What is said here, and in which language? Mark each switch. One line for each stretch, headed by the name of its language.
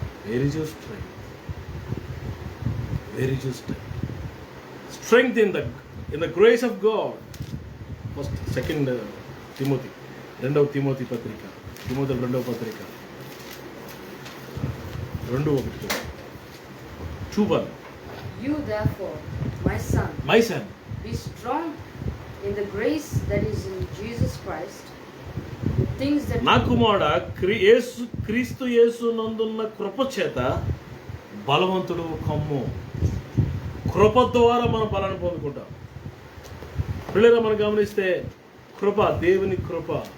English: Very you strength, very you strength in the grace of God.
Telugu: First second Timothy, 2వ Timothy పత్రిక, Timothy 2వ పత్రిక 2:1. 2:1.
English: You therefore, My son, be strong in the grace that is in Jesus Christ. The things that
Telugu: నా కుమారుడా, క్రీస్తు యేసు నందున్న కృప చేత బలవంతుడు కమ్ము. కృప ద్వారా మనం బలాన్ని పొందుకుంటాం. పిల్లలు మనం గమనిస్తే కృప, దేవుని కృప.